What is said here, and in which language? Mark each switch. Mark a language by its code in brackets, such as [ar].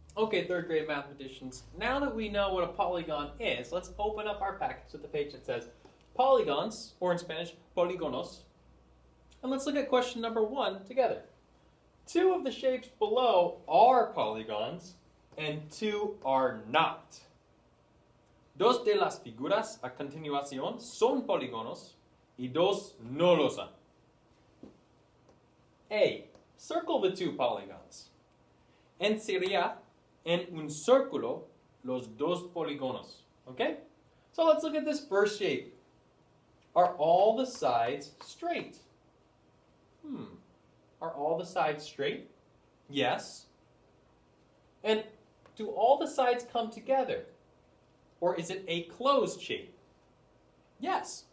[en] Okay, third grade mathematicians, now that we know what a polygon is, let's open up our packets with the page that says polygons, or in Spanish, polígonos, and let's look at question number 1 together. 2 of the shapes below are polygons, and 2 are not. [es] Dos de las figuras a continuación son polígonos y dos no lo son. [en] A. Circle the 2 polygons. [es] Ensería en un círculo los dos polígonos. [en] Okay? So let's look at this first shape. Are all the sides straight? Are all the sides straight? Yes. And do all the sides come together? Or is it a closed shape? Yes.